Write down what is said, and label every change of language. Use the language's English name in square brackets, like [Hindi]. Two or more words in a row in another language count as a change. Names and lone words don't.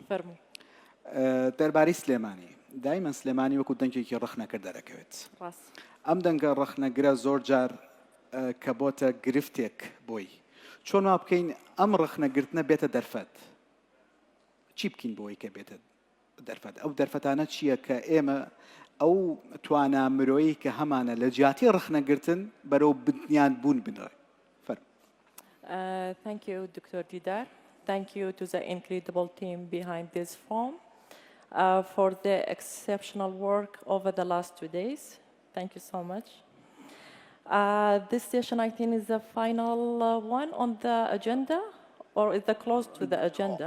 [Central Kurdish] دەربارەی سلێمانی دایمەن سلێمانی وەکو دەنگێکی ڕەخنەکە دەرەکەوێت ئەم دەنگە ڕەخنەگرە زۆر جار کە بۆتە گرفتێک بۆی چۆن وا بکەین ئەم ڕەخنەگرتنە بێتە دەرفەت چی بکەین بۆی کە بێتە دەرفەت ئەو دەرفەتانە چییە کە ئێمە ئەو توانە مرۆیی کە هەمانە لە جیاتی ڕەخنەگرتن بەرەو بنیان بوون بنڕێ [English] Thank you, Dr. Didar. Thank you to the incredible team behind this forum for the exceptional work over the last 2 days. Thank you so much. This session, I think, is the final one on the agenda, or is it close to the agenda?